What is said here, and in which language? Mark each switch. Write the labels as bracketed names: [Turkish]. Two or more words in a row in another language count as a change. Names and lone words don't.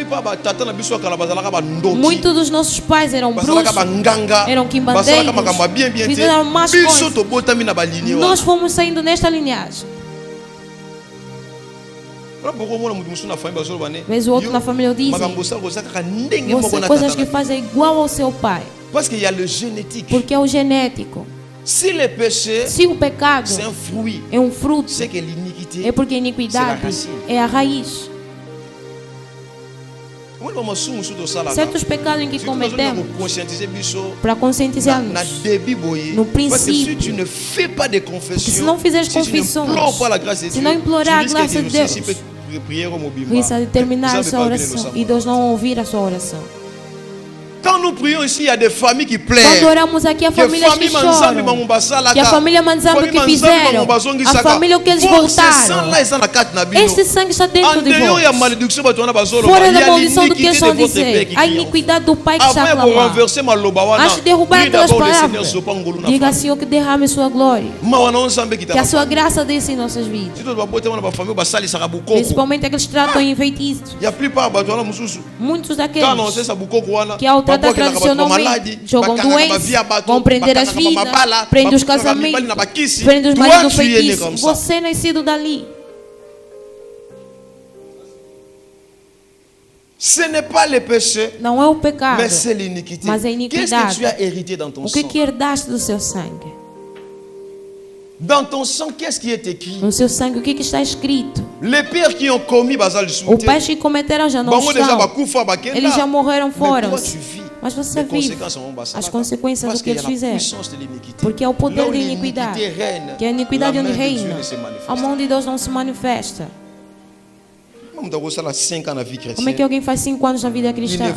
[Portuguese] Muitos dos nossos pais eram bruxos, eram quimbandeiros, fizeram más coisas. Nós fomos saindo nesta linhagem. Vez o outro na família diz: você coisas que faz é igual ao seu pai. Porque é o genético. [French] Si le péché, [Portuguese] se o pecado [French] c'est un fruit, [Portuguese] é um fruto, [French] c'est que l'iniquité, [Portuguese] é porque a iniquidade é a raiz. Certos pecados em que cometemos, para conscientizar-nos no princípio, porque se não fizeres confissões, se não implorar a graça de Deus, risca de terminar a sua oração e Deus não ouvir a sua oração. [French] Quand nous prions ici, il y a des familles qui pleurent. [Portuguese] Quando oramos aqui, a família que chora, que a família Manzambi que fizeram, a família que eles voltaram. Este sangue está dentro de vós. Fora da maldição do que eles vão dizer, a iniquidade do Pai que está a clamar. Antes de derrubar aquelas palavras, diga, Senhor, que derrame sua glória, que a sua graça desça em nossas vidas. Principalmente aqueles que tratam em feitiços. Muitos daqueles que ao tratar tradicionalmente jogam doenças, vão prender as vidas, prendem os casamentos, prendem os maridos do feitiço. Você é nascido dali. [French] Ce n'est pas le péché, [Portuguese] não é o pecado, [French] mais c'est l'iniquité. [Portuguese] Mas é a iniquidade. [French] Qu'est-ce que tu as hérité dans ton sang? [Portuguese] O que herdaste do seu sangue? [French] Dans ton sang, qu'est-ce qui est écrit? [Portuguese] No seu sangue, o que está escrito? [French] Les pères qui ont commis [Portuguese] os pais que cometeram já não estão. Eles já morreram fora. Mas você vive as consequências do que eles fizeram. Porque é o poder da iniquidade. Que a iniquidade onde reina, a mão de Deus não se manifesta. Como é que alguém faz 5 anos na vida cristã?